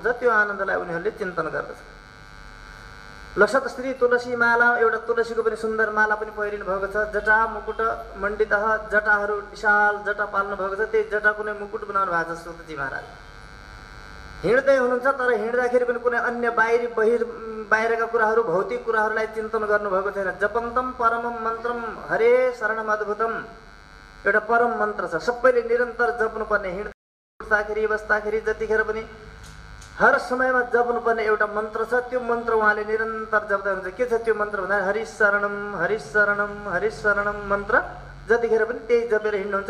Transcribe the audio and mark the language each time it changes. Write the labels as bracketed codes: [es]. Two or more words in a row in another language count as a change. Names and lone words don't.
[ne] त्यो आनन्दलाई उनीहरूले चिन्तन गर्दछ। [sa] लसत श्री तुलसी माला [ne] एउटा तुलसीको पनि सुन्दर माला पनि पहिरिनु भएको छ। [sa] जटा मुकुट मण्डित [ne] जटाहरू विशाल जटा पाल्नु भएको छ। त्यही जटाको नै मुकुट बनाउनु भएको छ सुतजी महाराज। हिँड्दै हुनुहुन्छ तर हिँड्दाखेरि पनि कुनै अन्य बाहिरका कुराहरू भौतिक कुराहरूलाई चिन्तन गर्नुभएको छैन। [sa] जपन्तम परमम मन्त्रम हरे शरणम अद्भुतम [ne] एउटा परम मन्त्र छ, सबैले निरन्तर जप्नुपर्ने। हिँड्दाखेरि बस्दाखेरि जतिखेर पनि हर समयमा जप्नुपर्ने एउटा मन्त्र छ। त्यो मन्त्र उहाँले निरन्तर जप्दै हुन्छ। के छ त्यो मन्त्र भन्दा [sa] हरिशरणम हरिशरणम हरिशरणम [ne] मन्त्र जतिखेर पनि त्यही जपेर हिँड्नुहुन्छ।